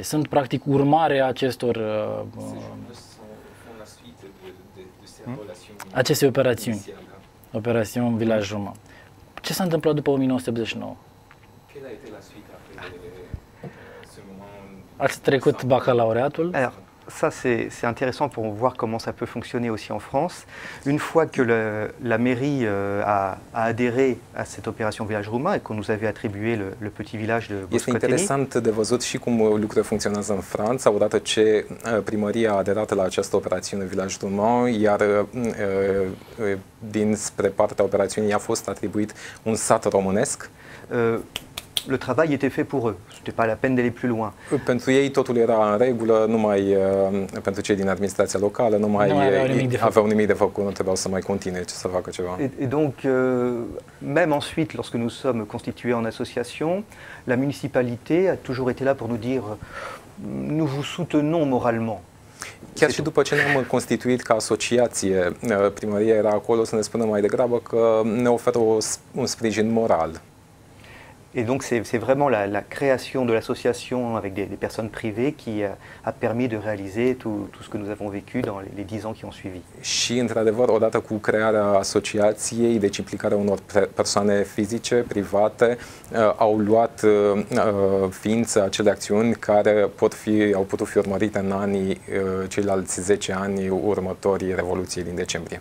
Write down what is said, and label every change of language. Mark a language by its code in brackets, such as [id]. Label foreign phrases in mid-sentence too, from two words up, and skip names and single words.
[ro] Sunt practic urmare a acestei operațiuni, Operațiune Village Roumain. Ce s-a întâmplat după 1989? Ați trecut bacalaureatul? [fr] Ça, c'est intéressant pour voir comment ça peut fonctionner aussi en France. Une fois que la mairie a adhéré à cette opération Village Roumain et qu'on nous avait attribué le petit village de Boscoteni. [ro] Este interesant de văzut și cum lucrurile funcționează în Franța, odată ce primăria a aderat la această operațiune Village Roumain, iar dinspre partea operațiunii a fost atribuit un sat românesc. [fr] Le travail était fait pour eux. C'était pas la peine d'aller plus loin. [ro] Pentru ei totul era în regulă, numai pentru cei din administrația locală, nu mai aveau nimic de făcut, nu trebuiau să mai continue să facă ceva. [fr] Et donc, même ensuite, lorsque nous sommes constitués en association, la municipalité a toujours été là pour nous dire nous vous soutenons moralement. [ro] Chiar și după ce ne-am constituit ca asociație, primăria era acolo să ne spună mai degrabă că ne oferă un sprijin moral. [fr] Et donc c'est vraiment la création de l'association avec des personnes privées qui a permis de réaliser tout ce que nous avons vécu dans les 10 ans qui ont suivi. [ro] Și într-adevăr, odată cu crearea asociației, deci implicarea unor persoane fizice, private, au luat ființă acele acțiuni care au putut fi urmărite în ceilalți 10 ani următorii Revoluției din decembrie.